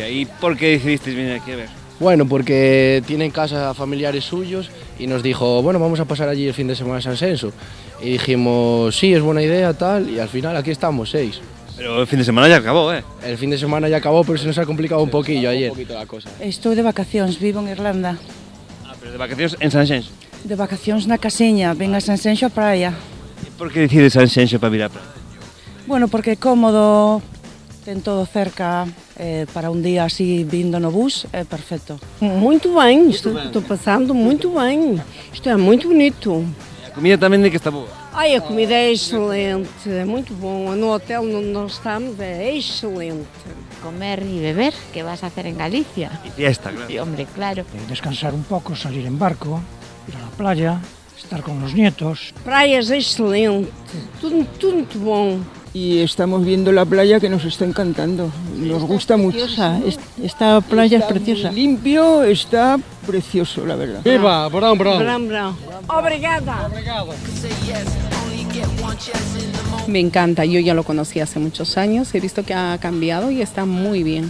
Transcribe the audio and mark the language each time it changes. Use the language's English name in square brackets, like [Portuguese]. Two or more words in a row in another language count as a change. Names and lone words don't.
[Spanish] ¿Y por qué decidisteis venir aquí a ver? Bueno, porque tienen casa familiares suyos y nos dijo, bueno, vamos a pasar allí el fin de semana a Sanxenxo. Y dijimos, sí, es buena idea, tal, y al final aquí estamos, 6. Pero el fin de semana ya acabó, ¿eh? El fin de semana ya acabó, pero se nos ha complicado un poquillo ayer. Un poquito la cosa. [Galician] Estou de vacacións, vivo en Irlanda. [Spanish] Ah, pero de vacaciones en Sanxenxo. [Galician] De vacacións na casiña, ven a Sanxenxo a praia. [Spanish] ¿Y por qué decides Sanxenxo para [Galician] vir a praia? Bueno, porque é cómodo, ten todo cerca, para un día así vindo no bus, é perfecto. [Portuguese] Muito bem, estou passando muito bem. Isto é muito bonito. [Spanish] ¿Y la comida también de que está boa? [Portuguese] Ai, a comida é excelente, é muito bom. No hotel onde nós estamos é excelente. [Spanish] Comer y beber, ¿qué vas a hacer en Galicia? Y fiesta, claro. Sí, hombre, claro. Descansar un poco, salir en barco, ir a la playa, estar con los nietos. [Portuguese] Praias excelente, tudo muito bom. [Spanish] Y estamos viendo la playa que nos está encantando. Nos gusta mucho. Esta playa es preciosa. Limpio, está precioso, la verdad. Viva, bravo. [Portuguese] Bravo. Obrigada. [Spanish] Me encanta, yo ya lo conocí hace muchos años, he visto que ha cambiado y está muy bien.